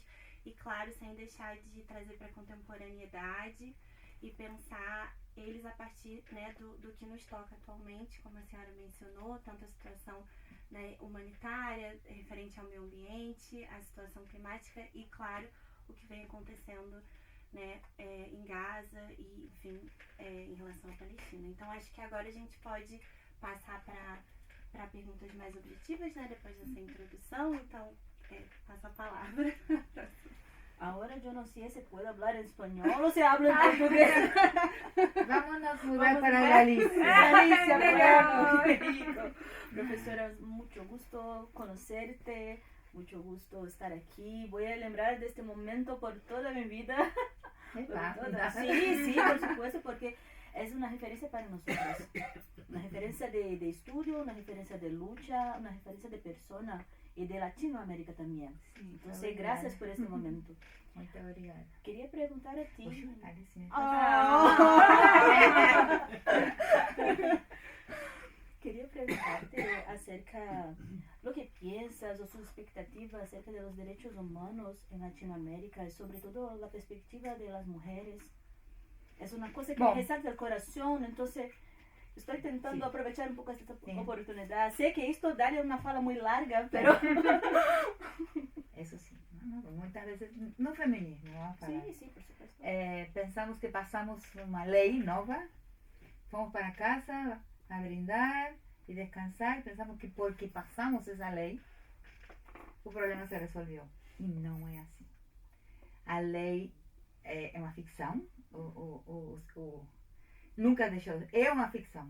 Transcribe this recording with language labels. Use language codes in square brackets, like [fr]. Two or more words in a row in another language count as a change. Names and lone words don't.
[pt] E, claro, sem deixar de trazer para a contemporaneidade e pensar eles a partir, né, do que nos toca atualmente, como a senhora mencionou, tanto a situação, né, humanitária, referente ao meio ambiente, a situação climática e, claro, o que vem acontecendo, né, em Gaza e, enfim, em relação à Palestina. Então, acho que agora a gente pode passar para perguntas mais objetivas, né, depois dessa introdução. Então, passo a palavra. [es] Ahora yo no sé si puedo hablar en español o si hablo en portugués. Vámonos mudar para Galicia. Galicia, bueno, qué rico. Profesora, mucho gusto conocerte, mucho gusto estar aquí. Voy a lembrar de este momento por toda mi vida. Sí, por supuesto, porque es una referencia para nosotros. Una referencia de estudio, una referencia de lucha, una referencia de persona y de Latinoamérica también. Sí, entonces, gracias por este momento. [pt] Muito obrigada. [es] Quería preguntar a ti. Quería preguntarte acerca lo que piensas o sus expectativas acerca de los derechos humanos en Latinoamérica y sobre todo la perspectiva de las mujeres. Es una cosa que me resalta el corazón, entonces estoy intentando aprovechar un poco esta oportunidad. Sé que esto daría una fala muy larga, pero... Eso sí, [pt] muitas vezes no feminismo, vamos a falar. [es] Sí, por supuesto. [pt] Pensamos que passamos uma lei nova, fomos para casa a brindar e descansar, e pensamos que porque passamos essa lei, o problema se resolveu. E não é assim. a lei é uma ficção, nunca deixou, é uma ficção.